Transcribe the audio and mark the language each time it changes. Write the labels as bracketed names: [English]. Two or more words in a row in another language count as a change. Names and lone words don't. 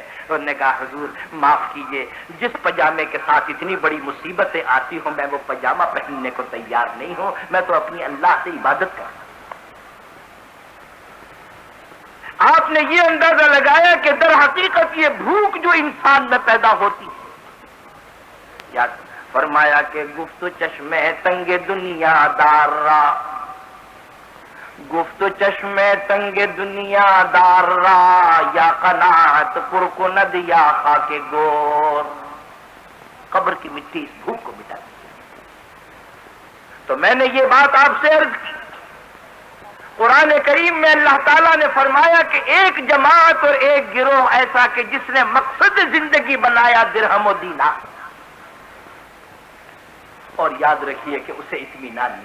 [Urdu] انہوں نے کہا حضور معاف کیجئے، جس پاجامے کے ساتھ اتنی بڑی مصیبتیں آتی ہوں میں وہ پاجامہ پہننے کو تیار نہیں ہوں، میں تو اپنی اللہ سے عبادت کروں۔ آپ نے یہ اندازہ لگایا کہ در حقیقت یہ بھوک جو انسان میں پیدا ہوتی ہے، یاد فرمایا کہ [Persian] گفت چشم تنگ دنیا دار را، گفت چشم تنگ دنیا دار را، یا قناعت پر کند یا خاک گور، [Urdu] قبر کی مٹی اس بھوک کو مٹا دی۔ تو میں نے یہ بات آپ سے عرض کی، قرآن کریم میں اللہ تعالیٰ نے فرمایا کہ ایک جماعت اور ایک گروہ ایسا کہ جس نے مقصد زندگی بنایا درہم و دینار، اور یاد رکھیے کہ اسے اطمینان نہیں۔